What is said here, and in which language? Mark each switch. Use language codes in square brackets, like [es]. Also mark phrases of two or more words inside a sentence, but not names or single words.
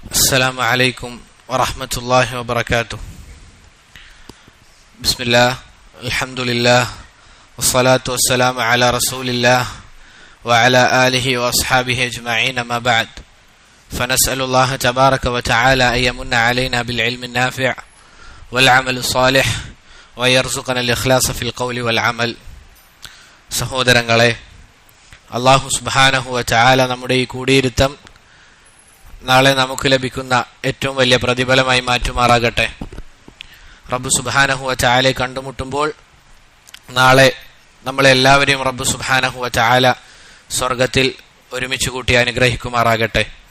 [ar] السلام عليكم ورحمة الله وبركاته. بسم الله الحمد لله والصلاة والسلام على رسول الله وعلى آله وأصحابه أجمعين ما بعد فنسأل الله تبارك وتعالى أن يمن علينا بالعلم النافع والعمل الصالح ويرزقنا الإخلاص في القول والعمل. [ml] സഹോദരങ്ങളെ, [ar] الله سبحانه وتعالى [ml] നമ്മുടെ ഈ കൂടിയിരുത്തം നാളെ നമുക്ക് ലഭിക്കുന്ന ഏറ്റവും വലിയ പ്രതിഫലമായി മാറ്റുമാറാകട്ടെ. റബ്ബ് സുബ്ഹാനഹു വ തആലയെ കണ്ടുമുട്ടുമ്പോൾ നാളെ നമ്മളെല്ലാവരെയും [ar] رب سبحانه وتعالى [ml] സ്വർഗത്തിൽ ഒരുമിച്ച് കൂട്ടി അനുഗ്രഹിക്കുമാറാകട്ടെ.